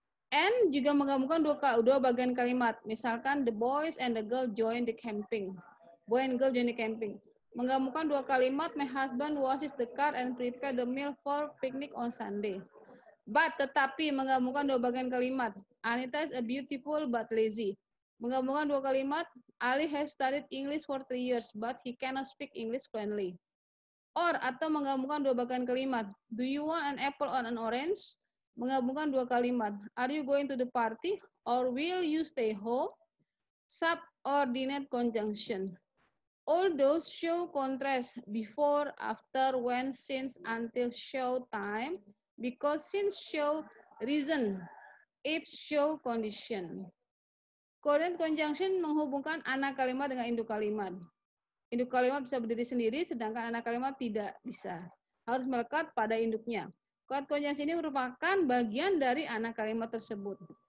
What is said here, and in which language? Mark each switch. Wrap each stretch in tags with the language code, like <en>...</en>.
<id>And juga menggabungkan dua bagian kalimat.</id> <en>Misalkan the boys and the girl join the camping. Boy and girl join the camping.</en> <id>Menggabungkan dua kalimat,</id> <en>my husband washes the car and prepare the meal for picnic on Sunday.</en> <id>But, tetapi, menggabungkan dua bagian kalimat.</id> <en>Anita is a beautiful but lazy.</en> <id>Menggabungkan dua kalimat,</id> <en>Ali has studied English for 3 years, but he cannot speak English fluently.</en> <id>Or, atau menggabungkan dua bagian kalimat.</id> <en>Do you want an apple or an orange?</en> <id>Menggabungkan dua kalimat.</id> <en>Are you going to the party? Or will you stay home? Subordinate conjunction. All those show contrast before, after, when, since, until, show time, because, since, show reason, if, show condition.</en> <id>Coordinate conjunction menghubungkan anak kalimat dengan induk kalimat. Induk kalimat bisa berdiri sendiri, sedangkan anak kalimat tidak bisa. Harus melekat pada induknya. Coordinate conjunction ini merupakan bagian dari anak kalimat tersebut.</id>